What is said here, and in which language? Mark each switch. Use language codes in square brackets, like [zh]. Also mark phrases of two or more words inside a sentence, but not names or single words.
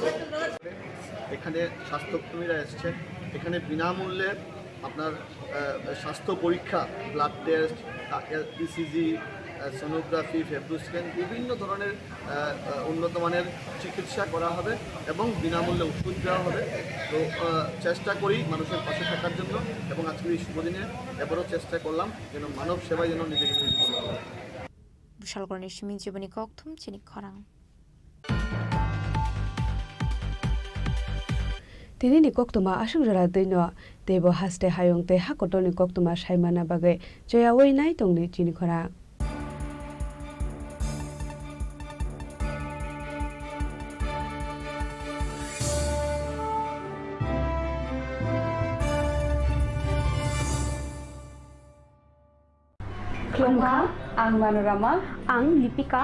[bn] এখানে স্বাস্থ্যকর্মীরা এসছেন, এখানে বিনামূল্যে আপনার স্বাস্থ্য পরীক্ষা, ব্লাড টেস্ট, ইসিজি, সোনোগ্রাফি, ফেব্রো স্ক্যান, বিভিন্ন ধরনের উন্নত মানের চিকিৎসা করা হবে এবং বিনামূল্যে ওষুধ দেওয়া হবে। তো চেষ্টা করি মানুষের পাশে থাকার জন্য, এবং আজকের এই শুভদিনে এবারও চেষ্টা করলাম যেন মানব সেবায় যেন নিজেকে নিয়োজিত করা হয়। [trp] বিশালগড়ের সিমি জীবনী কক্থম চিনি খরাং। tinini koktuma asungjara deino tebo haste hayongte hakotoni koktuma saimana bagai joya weinai tongni chini khora Klongka, ang Manorama, ang Lipika.